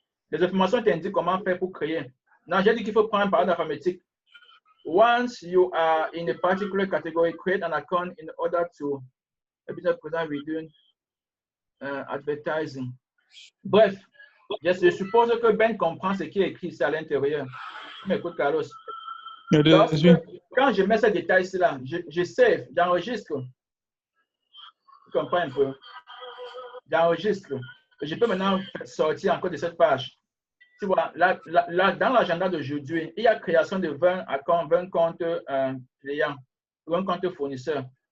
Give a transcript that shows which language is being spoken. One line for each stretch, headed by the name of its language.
French: Les informations t'indiquent comment faire pour créer. Non, j'ai dit qu'il faut prendre un parole d'informatique.
English: Once you are in a particular category, create an account in order to present within advertising.
French: Bref, je suppose que Ben comprend ce qui est écrit ici à l'intérieur. Écoute, Carlos. Quand je mets ces détails-là, je save, j'enregistre. Tu comprends un peu? J'enregistre. Je peux maintenant sortir encore de cette page. Tu vois, là dans l'agenda d'aujourd'hui, il y a création de 20 comptes clients ou un compte fournisseur.